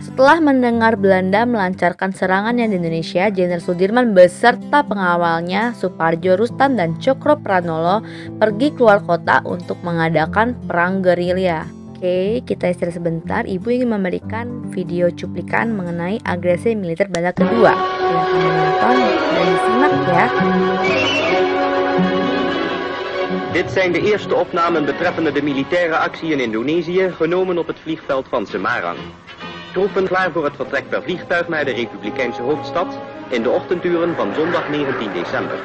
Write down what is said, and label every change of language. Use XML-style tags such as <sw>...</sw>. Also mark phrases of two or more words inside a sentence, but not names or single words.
<id>Setelah mendengar Belanda melancarkan serangannya di Indonesia, Jenderal Sudirman beserta pengawalnya Suparjo Rustam dan Cokro Pranolo pergi keluar kota untuk mengadakan perang gerilya. Oke, kita istirahat sebentar. Ibu ingin memberikan video cuplikan mengenai agresi militer Belanda kedua. Silahkan menonton dan disimak ya.</id> <nl>Dit zijn de eerste opnamen betreffende de militaire actie in Indonesië, genomen op het vliegveld van Semarang. Troepen klaar voor het vertrek per vliegtuig naar de Republikeinse hoofdstad in de ochtenduren van zondag 19 december.</nl>